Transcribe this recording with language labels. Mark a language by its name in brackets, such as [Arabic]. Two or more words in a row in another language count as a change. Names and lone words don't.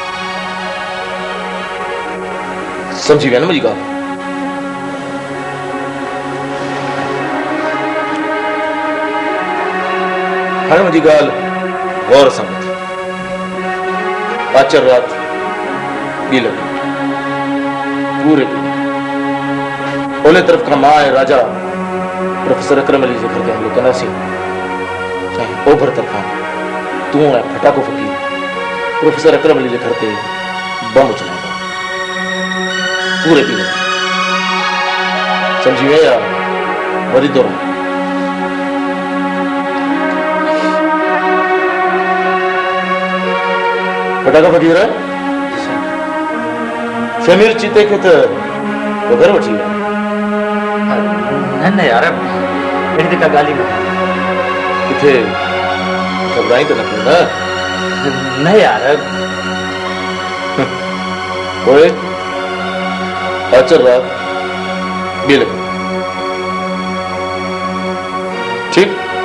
[Sindhi] समझी विया न मुंहिंजी ॻाल्हि हाणे मुंहिंजी ॻाल्हि गौर सां ॿुध आचर राति ॿी लॻी पूरे ओले तरफ़ खां मां ऐं राजा प्रोफेसर अकरम अली जे घर ते हमिलो कंदासीं ऐं ओभर तरफ़ां तूं ऐं फटाको फ़क़ीर प्रोफेसर अकरम अली जे घर ते बम चलाईंदा पूरे पीले समझी गया वरी दौर फटाका फ़क़ीर शमीर चीते खे त घर वठी विया न यार अहिड़ी त का ॻाल्हि ई न किथे घबराई त न पियो न यार पोइ अचर रात ॿी लॻे ठीक